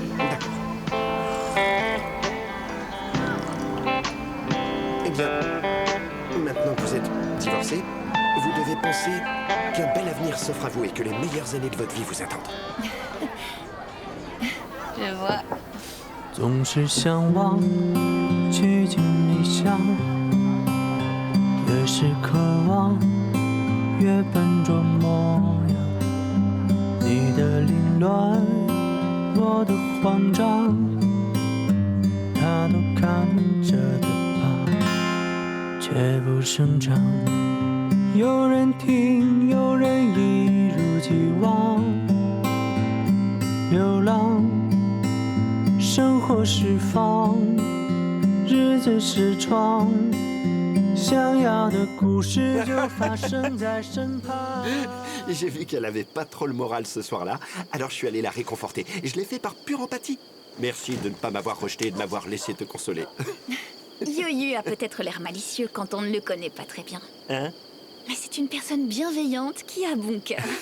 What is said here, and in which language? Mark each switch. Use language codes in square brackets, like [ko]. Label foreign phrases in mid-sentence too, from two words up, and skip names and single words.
[fr] D'accord. Eh bien, maintenant que vous êtes divorcé, vous devez penser qu'un bel avenir s'offre à vous et que les meilleures années de votre vie vous attendent. Je vois. [zh] 总是向往趋近理想，越是渴望越笨拙模样。你的凌乱，我的慌张，他都看着的吧。却不生长。有人听，有人一如既往流浪，生活释放，日子是窗，想要的故事就发生在身旁。 [fr] J'ai vu qu'elle avait pas trop le moral ce soir-là, alors je suis allé la réconforter. Et je l'ai fait par pure empathie. Merci de ne pas m'avoir rejeté et de m'avoir laissé te consoler. Yo-Yu a peut-être l'air malicieux quand on ne le connaît pas très bien. Hein? Mais c'est une personne bienveillante qui a bon cœur.